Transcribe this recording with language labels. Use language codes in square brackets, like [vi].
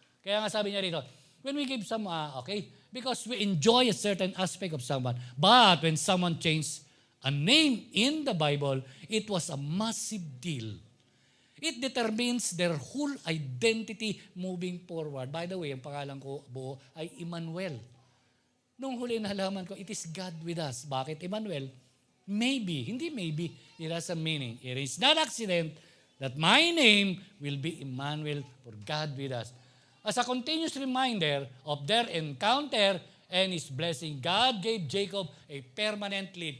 [tl] Kaya nga sabi niya rito, [en] when we give some, because we enjoy a certain aspect of someone, but when someone changed a name in the Bible, it was a massive deal. It determines their whole identity moving forward. By the way, [tl] ang pangalan ko buo ay Emmanuel. Nung huli nalaman ko, [en] it is God with us. [tl] Bakit [en] Emmanuel? Maybe, [tl] hindi [en] maybe, it has a meaning. It is not accident that my name will be Emmanuel, for God with us. As a continuous reminder of their encounter and His blessing, God gave Jacob a permanent lead.